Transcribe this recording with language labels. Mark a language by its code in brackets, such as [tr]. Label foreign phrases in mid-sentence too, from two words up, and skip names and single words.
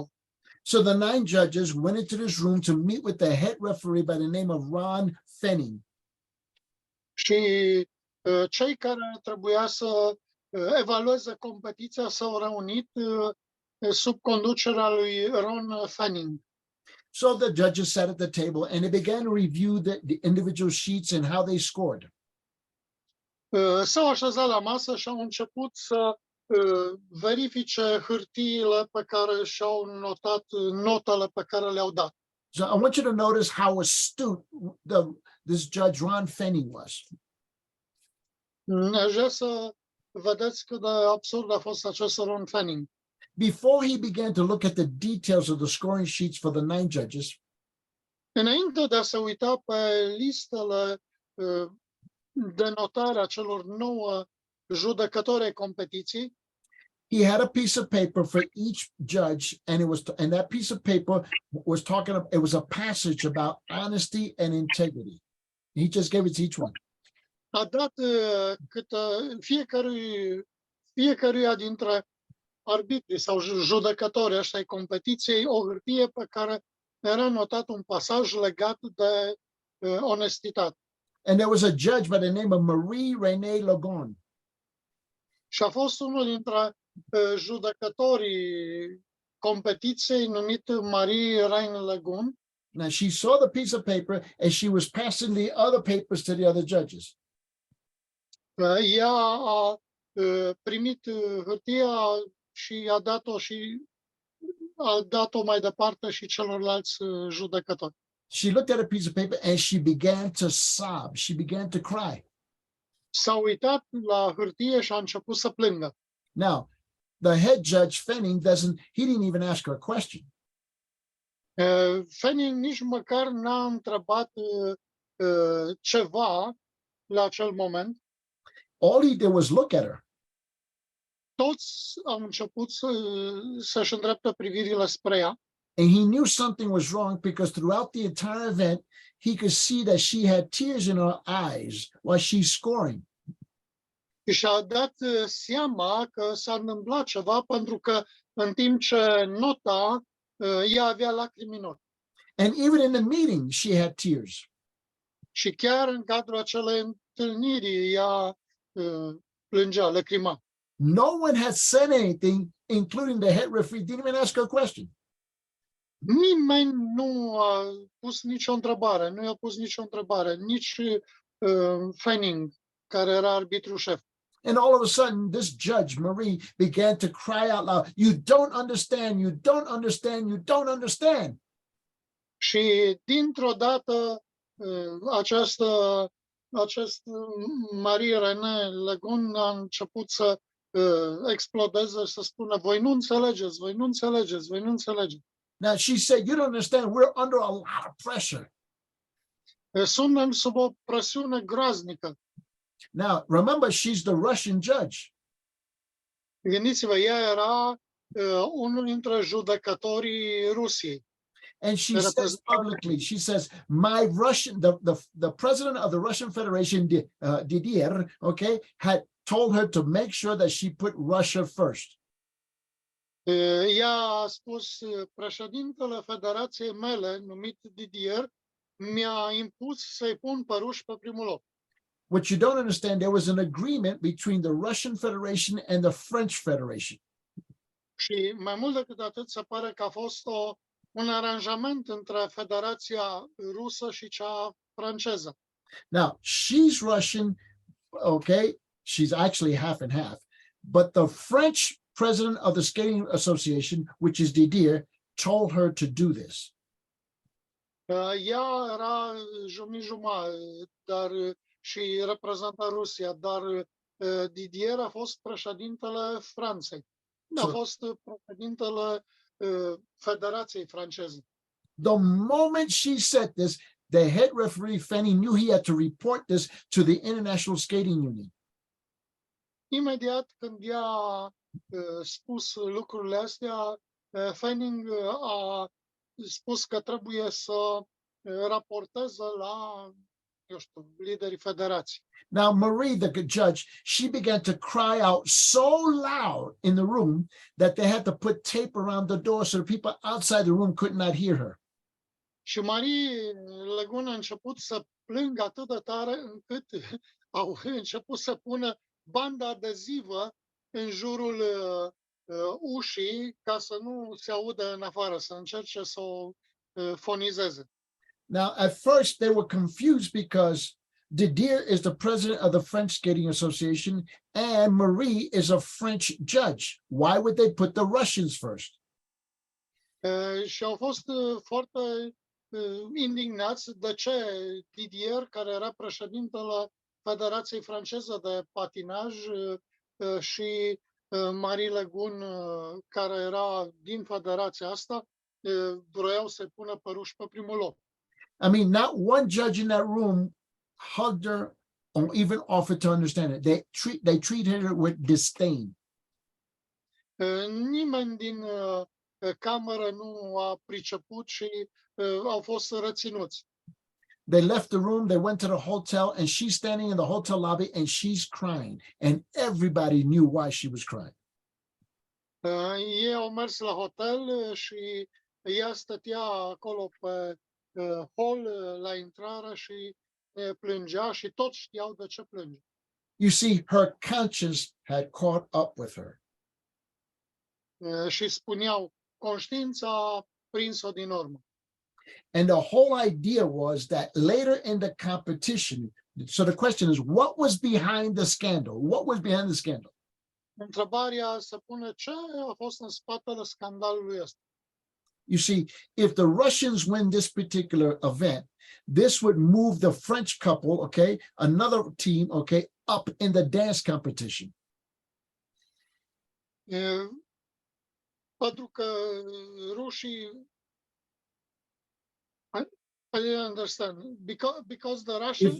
[en] So the 9 judges went into this room to meet with the head referee by the name of Ron Fenning. [ro] Și cei care trebuia să evalueze competiția s-au reunit sub conducerea lui Ron Fanning. [en] So the judges sat at the table and they began to review the individual sheets and how they scored. [ro] S-au așezat la masă și au început să verifice hârtiile pe care și-au notat notele pe care le-au dat. [en] So I want you to notice how astute this judge Ron Fenning was. [ro] Aș vrea să vedeți cât de absurd a fost acest Ron Fanning. [en] Before he began to look at the details of the scoring sheets for the 9 judges, [ro] Înainte de a se uita pe listele de notare a celor 9 judecători ai competiției, [en] he had a piece of paper for each judge, and that piece of paper was it was a passage about honesty and integrity. He just gave it to each one. [ro] a dat fiecăruia dintre arbitrii sau judecători ăștia ai competiției o hârtie pe care era notat un pasaj legat de onestitate. [en] And there was a judge by the name of Marie Renee Lagon. [ro] Și a fost unul dintre judecătorii competiției numit Marie Reine Legun. [en] Now she saw the piece of paper and she was passing the other papers to the other judges. [ro] Ea a primit hârtia și a dat-o mai departe și celorlalți judecători. [en] She looked at a piece of paper and she began to sob. She began to cry. [ro] S-a uitat la hârtie și a început să plângă. [en] Now, the head judge Fenning he didn't even ask her a question. [ro] Fanning nici măcar n-a întrebat ceva la acel moment. [en] All he did was look at her. [ro] Toți au început să-și îndrepte privirile spre ea. [en] And he knew something was wrong because throughout the entire event, he could see that she had tears in her eyes while she's scoring. [ro] Și a dat seama că s-a întâmplat ceva pentru că în timp ce nota, ea avea lacrimi în ochi. [en] And even in the meeting, she had tears. [ro] Și chiar în cadrul acelei întâlniri, ea plângea, lăcrima. [en] No one had said anything, including the head referee, didn't even ask her a question. [ro] Nimeni nu a pus nicio întrebare, nu i-a pus nicio întrebare, nici Fanning, care era arbitru șef. [en] And all of a sudden, this judge, Marie, began to cry out loud, "You don't understand, you don't understand, you don't understand." [ro] Și dintr-o dată, acest Marie René Legun a început să explodeze și să spună, voi nu înțelegeți, voi nu înțelegeți, voi nu înțelegeți. [en] Now she said, "You don't understand, we're under a lot of pressure." [ro] Suntem sub o presiune groaznică. [en] Now, remember, she's the Russian judge. [ro] Gândiți-vă, ea era unul dintre judecătorii Rusiei. [en] And she says publicly, she says, the president of the Russian Federation, Didier, okay, had told her to make sure that she put Russia first. [ro] Ea a spus, președintele federației mele, numit Didier, mi-a impus să-i pun pe ruși pe primul loc. [en] What you don't understand, there was an agreement between the Russian Federation and the French Federation. [ro] Și mai mult decât atât, se pare că a fost un aranjament între Federația Rusă și cea franceză. [en] Now, she's Russian, okay? She's actually half and half. But the French president of the Skating Association, which is Didier, told her to do this. [ro] Ea era jumătate, dar și reprezenta Rusia, dar Didier a fost președintele Franței. A [en] So [ro] fost președintele Federației franceze. [en] the moment she said this, the head referee, Fanny, knew he had to report this to the International Skating Union. [ro] Imediat când i-a spus lucrurile astea, Fanning a spus că trebuie să raporteze la, eu știu, liderii federației. [en] Now, Marie, the judge, she began to cry out so loud in the room that they had to put tape around the door so the people outside the room could not hear her. [ro] Și Marie Legun a început să plângă atât de tare încât au început să pună bandă adezivă în jurul ușii ca să nu se audă în afară, să încerce să o fonizeze. [en] Now, at first, they were confused because Didier is the president of the French Skating Association and Marie is a French judge. Why would they put the Russians first? [ro] Și au fost foarte indignați de ce Didier, care era președintele Federației franceze de patinaj, și Marie Legun, care era din federația asta, vreau să-i pună pe ruși pe primul loc. [en] I mean, not one judge in that room hugged her or even offered to understand it. They treated her with disdain. [ro] Nimeni din cameră nu a priceput și au fost reținuți. [en] They left the room, they went to the hotel, and she's standing in the hotel lobby and she's crying. And everybody knew why she was crying. [ro] Ei au mers la hotel și ea stătea acolo pe hol la intrare și plângea și toți știau de ce plânge. [en] You see, her conscience had caught up with her. [ro] Și spuneau, conștiința a prins-o din urmă. [en] And the whole idea was that later in the competition, so the question is, what was behind the scandal? What was behind the scandal? [ro] Întrebarea se pune, ce a fost în spatele scandalului ăsta? [en] You see, if the Russians win this particular event, this would move the French couple, okay, another team, okay, up in the dance competition. [ro] Pentru că rușii, [en] I didn't understand, because the Russian,